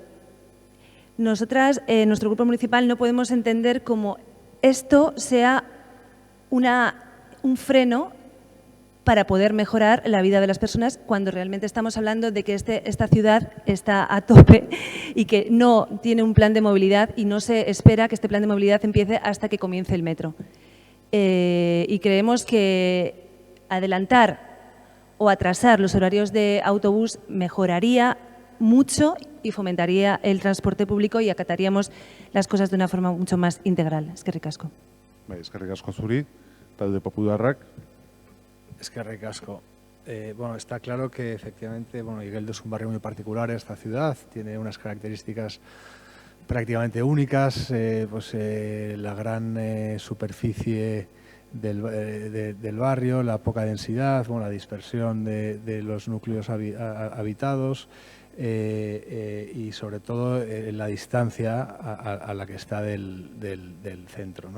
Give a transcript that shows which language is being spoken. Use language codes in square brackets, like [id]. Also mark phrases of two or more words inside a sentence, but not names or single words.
[es] Nosotras, nuestro grupo municipal, no podemos entender cómo esto sea un freno para poder mejorar la vida de las personas cuando realmente estamos hablando de que esta ciudad está a tope y que no tiene un plan de movilidad y no se espera que este plan de movilidad empiece hasta que comience el metro. Y creemos que adelantar o atrasar los horarios de autobús mejoraría mucho y fomentaría el transporte público y acataríamos las cosas de una forma mucho más integral. [eu] Eskerrik asko. Eskerrik asko zuri, talde popularrak. Eskerrik asko. [es] Bueno, está claro que efectivamente, Igeldo es un barrio muy particular, esta ciudad tiene unas características prácticamente únicas, la gran superficie del barrio, la poca densidad, la dispersión de los núcleos habitados y sobre todo la distancia a la que está del centro, ¿no?